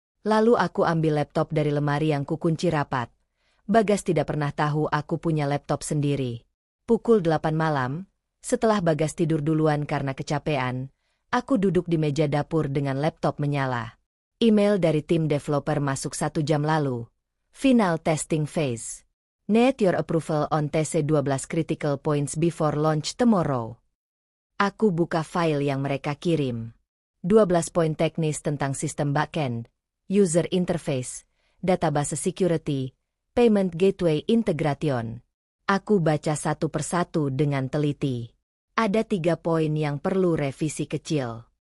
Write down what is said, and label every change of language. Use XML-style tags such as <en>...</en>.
<id>Lalu aku ambil laptop dari lemari yang kukunci rapat. Bagas tidak pernah tahu aku punya laptop sendiri. Pukul 8 malam, setelah Bagas tidur duluan karena kecapean, aku duduk di meja dapur dengan laptop menyala. Email dari tim developer masuk 1 jam lalu.</id> <en>Final testing phase. Need your approval on TC12 critical points before launch tomorrow.</en> <id>Aku buka file yang mereka kirim. 12 poin teknis tentang sistem backend, user interface, database security, payment gateway integration. Aku baca satu persatu dengan teliti. Ada 3 poin yang perlu revisi kecil.</id>